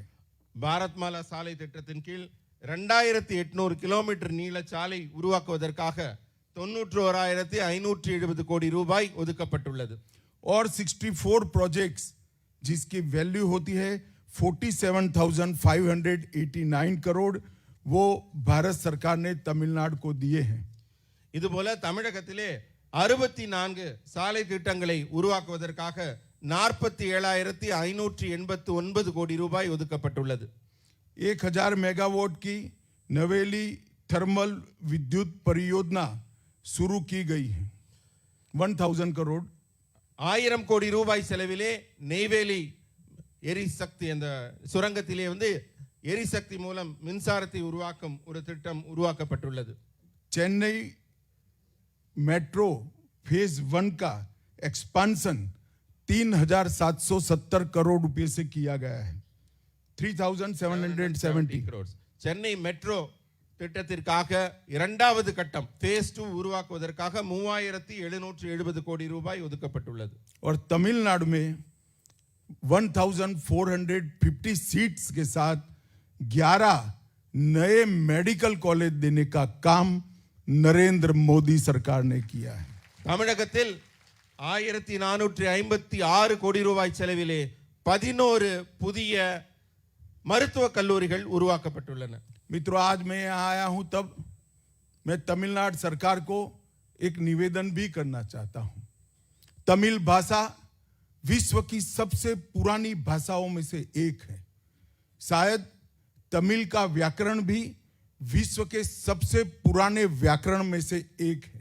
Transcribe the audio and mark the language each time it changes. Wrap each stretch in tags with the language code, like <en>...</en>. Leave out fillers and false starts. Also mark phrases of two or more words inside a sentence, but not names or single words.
<ta>பாரத் மாலா சாலை திட்டத்தின் கீழ் 2,800 கிலோமீட்டர் நீள சாலை உருவாக்குவதற்காக 91,570 கோடி ரூபாய் ஒதுக்கப்பட்டுள்ளது.</ta> <hi>और 64 प्रोजेक्ट्स जिसकी वैल्यू होती है 47,589 करोड़ वो भारत सरकार ने तमिलनाडु को दिए हैं.</hi> <ta>இதுபோல தமிழகத்திலே 64 சாலை திட்டங்களை உருவாக்குவதற்காக 47,589 கோடி ரூபாய் ஒதுக்கப்பட்டுள்ளது.</ta> <hi>1,000 मेगावाट की नवेली थर्मल विद्युत परियोजना शुरू की गई है. 1,000 करोड़.</hi> <ta>1000 கோடி ரூபாய் செலவிலே நெய்வேலி எரிசக்தி அந்த சுரங்கத்திலே எரிசக்தி மூலம் மின்சாரத்தை உருவாக்கும் ஒரு திட்டம் உருவாக்கப்பட்டுள்ளது.</ta> <hi>चेन्नई मेट्रो फेज 1 का एक्सपांशन 3,770 करोड़ रुपए से किया गया है. 3,770</hi> <en>crores.</en> <ta>சென்னை மெட்ரோ திட்டத்திற்காக இரண்டாவது கட்டம் phase 2 உருவாக்குவதற்காக 3,770 கோடி ரூபாய் ஒதுக்கப்பட்டுள்ளது.</ta> <hi>और तमिलनाडु में 1,450 सीट्स के साथ 11 नए मेडिकल कॉलेज देने का काम नरेंद्र मोदी सरकार ने किया है.</hi> <ta>தமிழகத்தில் 1,456 கோடி ரூபாய் செலவிலே 11 புதிய மருத்துவக் கல்லூரிகள் உருவாக்கப்பட்டுள்ளன.</ta> <hi>मित्रों, आज मैं यहाँ आया हूं तब मैं तमिलनाडु सरकार को एक निवेदन भी करना चाहता हूं. तमिल भाषा विश्व की सबसे पुरानी भाषाओं में से एक है. शायद तमिल का व्याकरण भी विश्व के सबसे पुराने व्याकरण में से एक है.</hi>